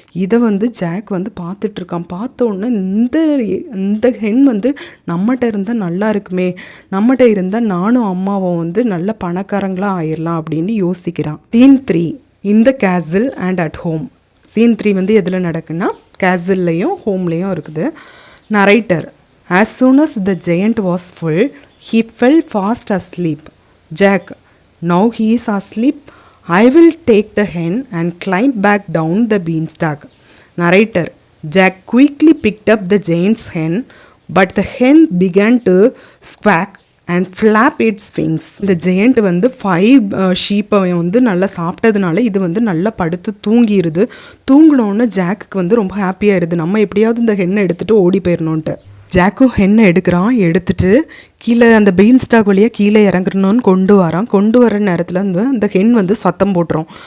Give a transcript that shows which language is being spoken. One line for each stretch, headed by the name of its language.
Tamil: இதை வந்து ஜாக் வந்து பார்த்துட்ருக்கான். பார்த்த உடனே இந்த ஹென் வந்து நம்மகிட்ட இருந்தால் நல்லா இருக்குமே, நம்மகிட்ட இருந்தால் நானும் அம்மாவும் வந்து நல்ல பணக்காரங்களாக ஆயிடலாம் அப்படின்னு யோசிக்கிறான். சீன் 3 இந்த
English: Castle and at home.
Tamil: சீன் 3 வந்து எதில் நடக்குன்னா கேசல்லையும் ஹோம்லேயும் இருக்குது.
English: Narrator. As soon as the giant was full, he fell fast asleep. Jack, now he is asleep. I will take the hen and climb back down the beanstalk. Narrator. Jack quickly picked up the giant's hen, but the hen began to squawk and flap its wings.
Tamil: இந்த giant வந்து 5 ஷீப்பை வந்து நல்லா சாப்பிட்டதுனால இது வந்து நல்லா படுத்து தூங்கிடுது. தூங்கினோன்னு ஜாக்குக்கு வந்து ரொம்ப ஹாப்பியாகிடுது, நம்ம எப்படியாவது இந்த ஹென்னை எடுத்துகிட்டு ஓடி போயிடணுன்ட்டு. ஜாக்கும் ஹென்னை எடுக்கிறான், எடுத்துட்டு கீழே அந்த பீன் ஸ்டாக் வழியாக கீழே இறங்குறணுன்னு கொண்டு வர நேரத்தில் வந்து அந்த ஹென் வந்து சத்தம் போட்டுரும்.